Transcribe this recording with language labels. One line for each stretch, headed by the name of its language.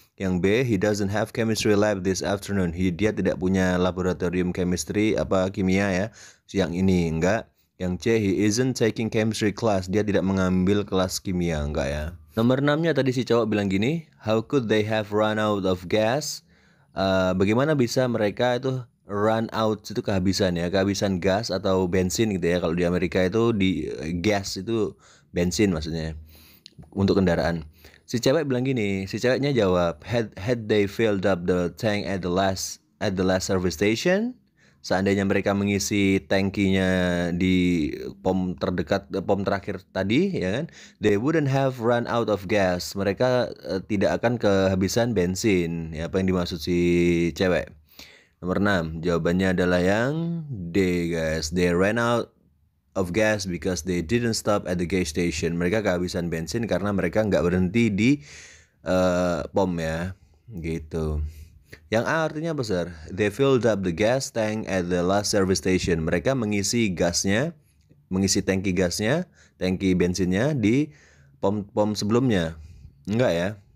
Indonesian: Yang B,
English: he doesn't have chemistry lab this afternoon.
Indonesian: Dia tidak punya laboratorium chemistry kimia ya siang ini. Enggak. Yang C,
English: he isn't taking chemistry class.
Indonesian: Dia tidak mengambil kelas kimia. Enggak ya. Nomor 6-nya tadi si cowok bilang gini,
English: how could they have run out of gas?
Indonesian: Bagaimana bisa mereka itu run out itu kehabisan gas atau bensin gitu ya. Kalau di Amerika itu di gas itu bensin maksudnya untuk kendaraan. Si cewek bilang gini, si ceweknya jawab,
English: had they filled up the tank at the last service station?
Indonesian: seandainya mereka mengisi tangkinya di pom terdekat, pom terakhir tadi, ya kan,
English: they wouldn't have run out of gas.
Indonesian: Mereka tidak akan kehabisan bensin. Ya, apa yang dimaksud si cewek? Nomor 6, jawabannya adalah yang D, guys.
English: They ran out of gas because they didn't stop at the gas station.
Indonesian: Mereka kehabisan bensin karena mereka nggak berhenti di pom, ya, gitu. Yang A artinya apa, Sir?
English: They filled up the gas tank at the last service station.
Indonesian: Mereka mengisi gasnya, mengisi tangki gasnya, tangki bensinnya di pom sebelumnya. Enggak ya?